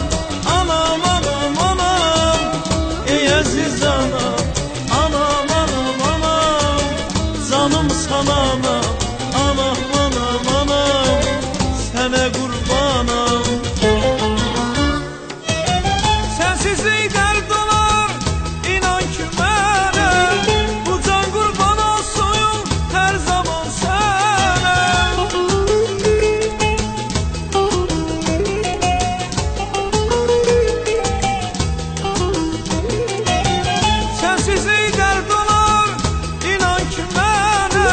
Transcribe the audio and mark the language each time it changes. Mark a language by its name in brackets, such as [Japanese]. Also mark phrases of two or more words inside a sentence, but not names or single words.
[Turkish] Anam anam anam, ey aziz anam. Anam anam anam, canım sana anam. Anam anam anam, sene kurbanım. Sensizlik dert olar, [Azerbaijani] inan ki mənə. Bu can qurban olsun hər zaman sənə. [Turkish] Sensizlik dert olar, [Azerbaijani] inan ki mənə.